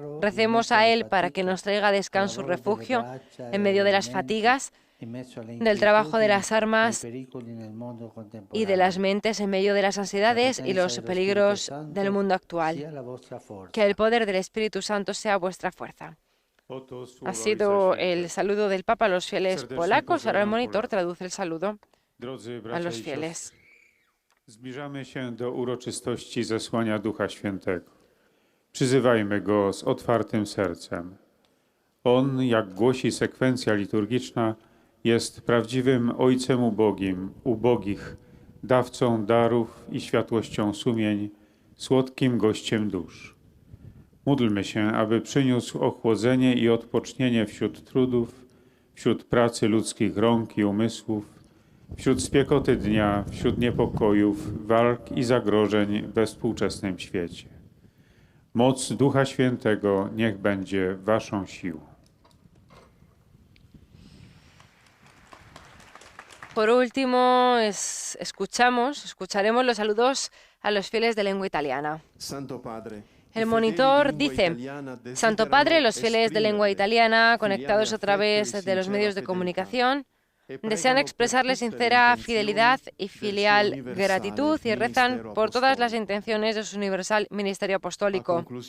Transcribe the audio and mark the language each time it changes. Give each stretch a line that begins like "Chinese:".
Spanish: Recemos a Él para que nos traiga descanso y refugio en medio de las fatigas, del trabajo de las armas y de las mentes en medio de las ansiedades y los peligros del mundo actual. Que el poder del Espíritu Santo sea vuestra fuerza. Ha sido el saludo del Papa a los fieles polacos. Ahora el monitor traduce el saludo a los fieles.
Polish: Zbliżamy się do uroczystości zesłania Ducha Świętego. Przyzywajmy Go z otwartym sercem. On, jak głosi sekwencja liturgiczna, jest prawdziwym Ojcem ubogich, dawcą darów i światłością sumień, słodkim gościem dusz. Módlmy się, aby przyniósł ochłodzenie i odpocznienie wśród trudów, wśród pracy ludzkich rąk i umysłów, wśród spiekoty dnia, wśród niepokojów, walk i zagrożeń we współczesnym świecie. Moc Ducha Świętego niech będzie waszą siłą.
Spanish: Por último, escucharemos los saludos a los fieles de lengua italiana. Santo Padre, El monitor dice: Santo Padre, los fieles de lengua italiana, conectados a través de los medios de comunicación, desean expresarle sincera fidelidad y filial gratitud y rezan por todas las intenciones de su universal ministerio apostólico.